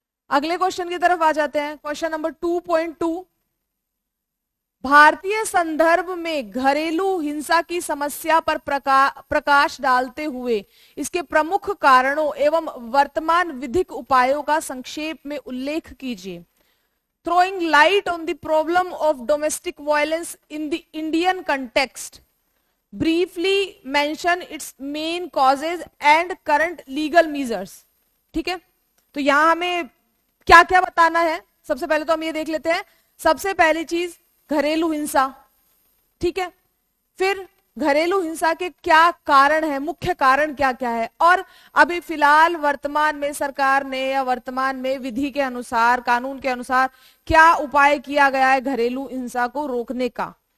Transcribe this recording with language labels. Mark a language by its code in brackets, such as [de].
[hi] अगले क्वेश्चन की तरफ आ जाते हैं। क्वेश्चन नंबर 2.2, भारतीय संदर्भ में घरेलू हिंसा की समस्या पर प्रकाश डालते हुए इसके प्रमुख कारणों एवं वर्तमान विधिक उपायों का संक्षेप में उल्लेख कीजिए। [en] Throwing light on the problem of domestic violence in the Indian context, briefly mention its main causes and current legal measures, [hi] ठीक है। तो यहां हमें क्या क्या बताना है, सबसे पहले तो हम ये देख लेते हैं। सबसे पहली चीज घरेलू हिंसा, ठीक है, फिर घरेलू हिंसा के क्या कारण है, मुख्य कारण क्या क्या है, और अभी फिलहाल वर्तमान में सरकार ने या वर्तमान में विधि के अनुसार, कानून के अनुसार क्या उपाय किया गया है घरेलू हिंसा को रोकने का।